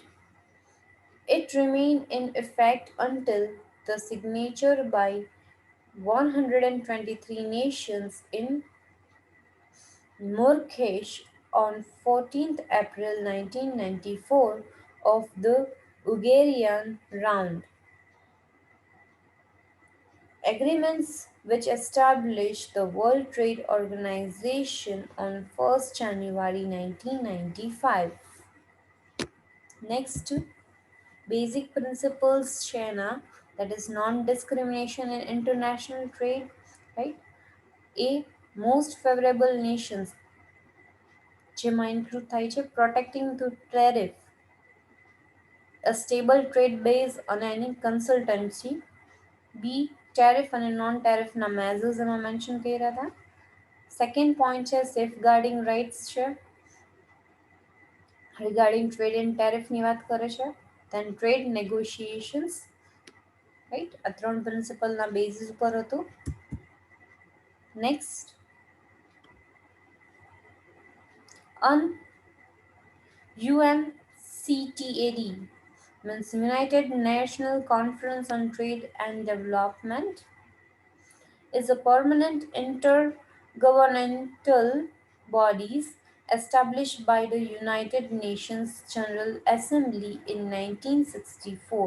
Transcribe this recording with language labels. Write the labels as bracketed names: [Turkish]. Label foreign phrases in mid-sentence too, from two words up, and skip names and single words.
[English] It remained in effect until the signature by 123 nations in Marrakesh on 14th April 1994 of the Uruguayan Round Agreements, which established the World Trade Organization on 1st January 1995. Next, basic principles China, that is non-discrimination in international trade, right? A most favorable nations જેમાં include [Gujarati] થાય છે [English] protecting the tariff, a stable trade base [Gujarati] અને એની [English] consultancy. B tariff અને non tariff ના measures એમાં mention [Gujarati] કર્યા હતા. [English] Second point છે safeguarding rights છે regarding trade and tariff [Gujarati] ની વાત કરે છે. [English] Then trade negotiations, right? [Gujarati] આ ત્રણ પ્રિન્સિપલ ના બેઝિસ ઉપર હતું. [English] Next, UNCTAD means United National Conference on Trade and Development is a permanent intergovernmental bodies established by the United Nations General Assembly in 1964.